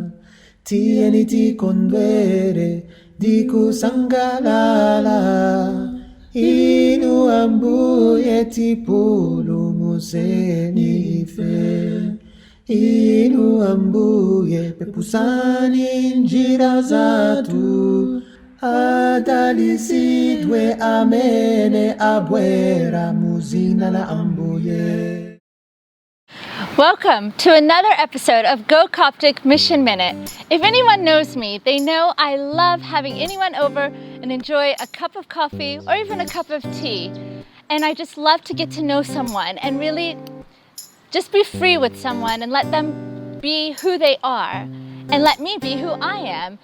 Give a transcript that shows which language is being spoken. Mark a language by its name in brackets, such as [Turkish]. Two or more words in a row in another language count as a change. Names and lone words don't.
[Nyanja] Tieni tikondwere dikusangalala, inu ambuye tipulumuzeni ife. Inu ambuye pepusani njira zatu, adalisidwe amene abwera muzina la ambuye. [English] Welcome to another episode of Go Coptic Mission Minute. If anyone knows me, they know I love having anyone over and enjoy a cup of coffee or even a cup of tea. And I just love to get to know someone and really just be free with someone and let them be who they are and let me be who I am.